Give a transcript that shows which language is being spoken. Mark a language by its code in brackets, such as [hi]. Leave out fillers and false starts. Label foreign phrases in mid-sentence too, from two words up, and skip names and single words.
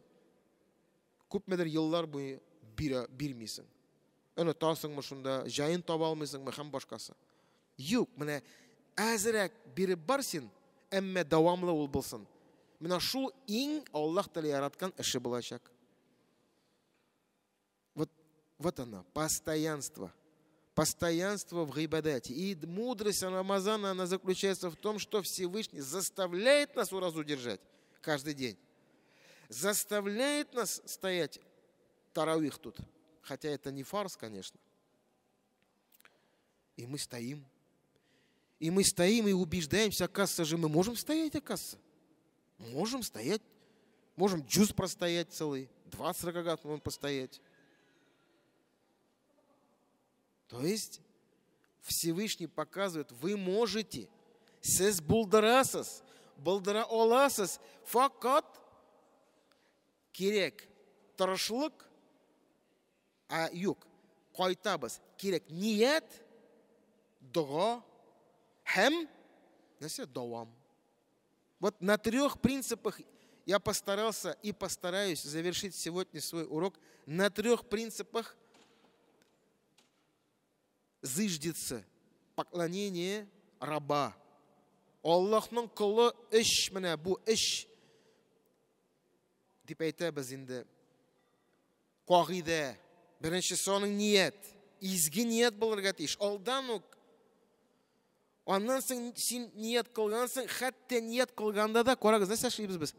[tt] Күпмедер еллар буе бирмисең. Онытасыңмы шунда, җаен таба алмыйсыңмы һәм башкасы. Юк, менә әзрәк биреп бар син, әмма дәвамлы ул булсын. Менә шул иң Аллаһ Тәгалә яраткан эше булачак. [ru] Вот оно, постоянство. Постоянство в гайбадате. И мудрость Рамазана, она заключается в том, что Всевышний заставляет нас уразу держать каждый день. Заставляет нас стоять таравих тут. Хотя это не фарс, конечно. И мы стоим. И мы стоим и убеждаемся, оказывается же, мы можем стоять, оказывается. Можем стоять. Можем джуз простоять целый. 20 ракагат можем постоять. То есть Всевышний показывает, вы можете. [tt] Сез булдырасыз, булдыра аласыз. Факат керек тырышлык, а юк, кайтабыз. Керек ният, дуа, һәм давам. [ru] Вот на 3 принципах я постарался и постараюсь завершить сегодня свой урок. На 3 принципах зыждется поклонение раба. [tt] Аллаһның кулы эш, менә бу эш дип әйтәбез инде. Кагыйдә. Беренчесе аның ният. Изге ният булырга тиеш. Алдан ук. Аннан соң син ният кылгансың, хәтта ният кылганда да карагыз, нәрсә эшлибез без?